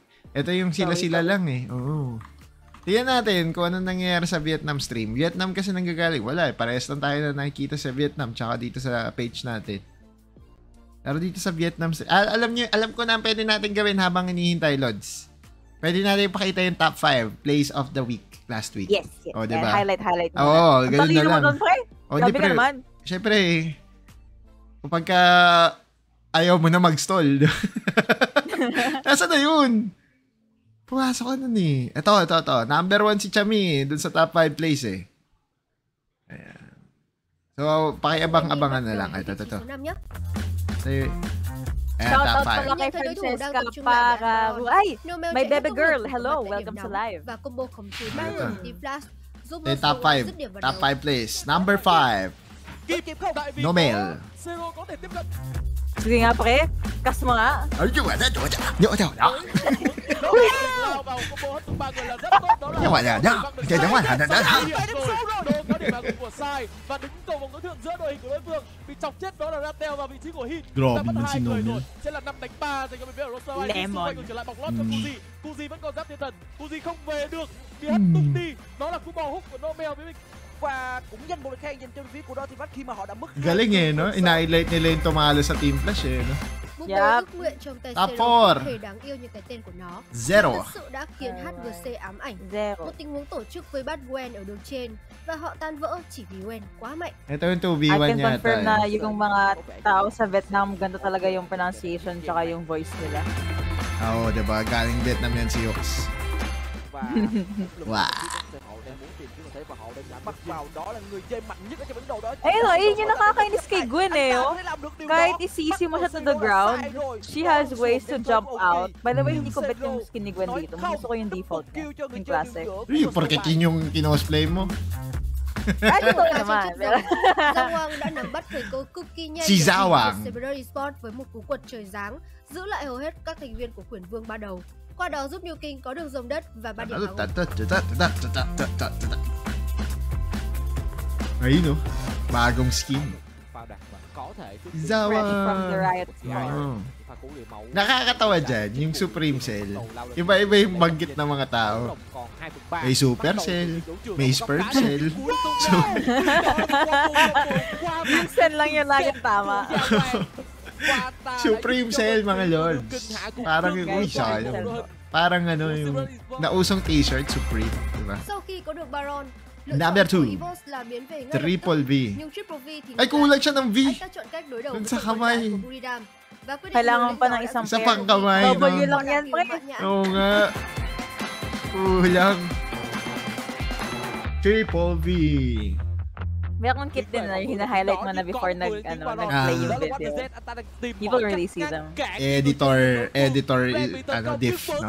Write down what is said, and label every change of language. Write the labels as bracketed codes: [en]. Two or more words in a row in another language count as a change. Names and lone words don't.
[tl] Ito yung sila lang Oo. Tingnan natin kung ano nangyayari sa Vietnam stream. Vietnam kasi nanggagaling. Wala parehas lang tayo na nakikita sa Vietnam tsaka dito sa page natin. Pero dito sa Vietnam, alam ko na ang pwede natin gawin habang hinihintay, Lods. Pwede natin ipakita yung [en] top 5 plays of the week last week. [tl] Yes. O, diba? Highlight mo. Oo, ganun na lang. Grabe ka naman. Siyempre, kapag ayaw mo na mag-stall. Nasaan na yun? Pumasok ka nun Ito. Number 1 si Chami dun sa [en] top 5 plays [tl] Ayan. So, pakiabang-abangan na lang. Ito. Shoutout pala kay Francesca para... Ay! [en] My baby girl! Hello! Welcome to live. Top 5. Top 5 please. Number 5. Nomel. [tl] Sige nga pre. Kas mo nga. [vi] Và đứng cầu vòng đối tượng giữa đội hình của đối phương bị chọc chết đó là Ratel vào vị trí của Hin. Đã mất 2 người rồi. Sẽ là 5 đánh 3 dành cho bên phía của Roster. Xung quanh trở lại bọc lót cho Kuzi. Kuzi vẫn còn giáp thiên thần. Kuzi không về được. Bị hất tung đi. Đó là cú bò húc của Nomel với mình. Và cũng giành một lời khen dành cho phía của Dotivat khi mà họ đã mất. [tl] Galing no? Inahilate nila yung tumalo sa Team Flash no? [en] Yep. Top 4. [vi] Thể đáng yêu như cái tên của nó. [en] Zero. [vi] Thật sự đã khiến HGC ám ảnh. Một tình huống tổ chức với bát Gwen ở đường trên và họ tan vỡ chỉ vì Gwen quá mạnh. [tl] Ito yung 2v1 [en] yata. I can [tl] yata. confirm na yung mga tao sa Vietnam, ganda talaga yung pronunciation tsaka yung voice nila. Oo, diba? Galing Vietnam yan si Yox. Wow. Ayun yung nakakainis kay Gwen Kahit isisi mo siya [en] to the ground, she has ways to jump out. By the way, [tl] hindi ko bet yung skin ni Gwen dito. Gusto ko yung default niya, yung classic. Porque yung kinosplay mo. Ay, ito naman. [vi] Zawang đã nắm bắt thời cơ cực kỳ nhanh. [tl] Si Zawang. [vi] Sport với một cú quật trời giáng, giữ lại hầu hết các thành viên của Quyển Vương ba đầu. Qua đó giúp New King có đường rồng đất và 3 điểm thắng. [tl] Ayun no, bagong skin. [en] Fresh from the Riot Squad. [tl] Nakakatawa dyan, yung Supreme Cell. Iba-iba yung banggit ng mga tao. May Super Cell, may Spurp Cell. Minsan lang yun laging tama. Supreme Cell mga lords. Parang yung sayang. Parang ano yung nausong t-shirt, Supreme, diba? [vi] Sau khi có được Baron, lựa [en] Number [vi] chọn của [en] 2. [vi] Evos là biến về ngay lập [en] Triple [vi] tức. [en] V. [vi] Nhưng Triple V thì [tl] Ay, kulang siya ng V. [vi] anh ta chọn cách đối đầu [tl] Dun [vi] với [tl] sa [vi] trận quân [tl] kamay. [vi] đại của Buridam. Và quyết định [tl] Kailangan [vi] lừa [tl] pa [vi] lên [tl] ng [vi] gió [tl] isang [vi] đã [tl] Sa [vi] giúp [tl] pang kamay, W no? lang yan, pre. Oo nga. Kulang. Triple V. May akong kit din na yung hina-highlight mo na before nag-play yung video. [en] People really see them. [tl] Editor, diff, no?